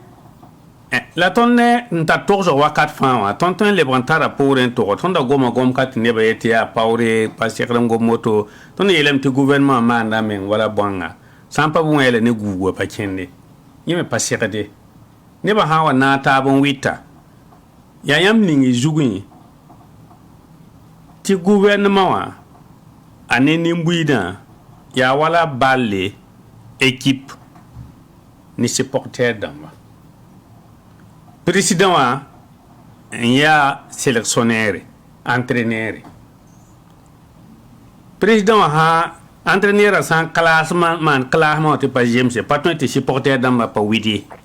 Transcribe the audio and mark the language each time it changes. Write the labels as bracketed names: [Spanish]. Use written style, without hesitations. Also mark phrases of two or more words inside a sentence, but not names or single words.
[Mossi] la tõnd ne n tar togsg wakat fãa wã tõnd tõe n lebg n tara poorẽ n tog tõnd da goma gom-ka tɩ nebã yetɩ yaa paoore pa segd n gom woto tõnd yeelame tɩ gouvernement maanda meng wala bõnga sã n pa bõe la ne guug wa pa kẽnde yẽ me pa segde nebã sã n wa na n taab n wɩta yaa yãmb ning y zugẽ tɩ gouvernement wã a ne nin-buiidã yaa wala balle équipe ni supporter dãmba président wã n yaa [French] sélectionnaire entraîneur [Mossi] président wã sã entraîneur sã n classe maan classement wã tɩ pa zemse pa tõe tɩ supporter dãmba pa wɩd ye